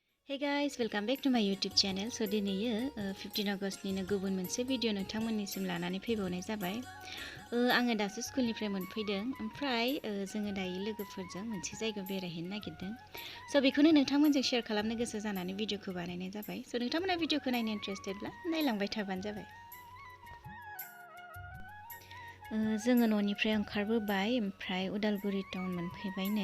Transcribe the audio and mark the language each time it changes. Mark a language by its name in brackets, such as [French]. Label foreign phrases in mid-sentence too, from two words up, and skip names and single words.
[English] Hey guys, welcome back to my YouTube channel. [Bodo] So दिनैयो 15 आगस्टनिनो गुबुन मोनसे भिडिअ नोंथांमोननिसिम लानानै फैबावनाय जाबाय। आङो दासो स्कुलनिफ्राय मोनफैदों ओमफ्राय जोङो दायो लोगोफोरजों मोनसे जायगायाव बेरायहैनो नागिरदों। स' बेखौनो नोंथांमोनजों शेयार खालामनो गोसो जानानै भिडिअखौ बानायनाय जाबाय। स' नोंथांमोना भिडिअखौ नायनो इन्ट्रेस्टेडब्ला नायलांबाय थाबानो जाबाय। जोङो न'निफ्राय ओंखारबोबाय ओमफ्राय उदालगुरि टाउन मोनफैबाय नै।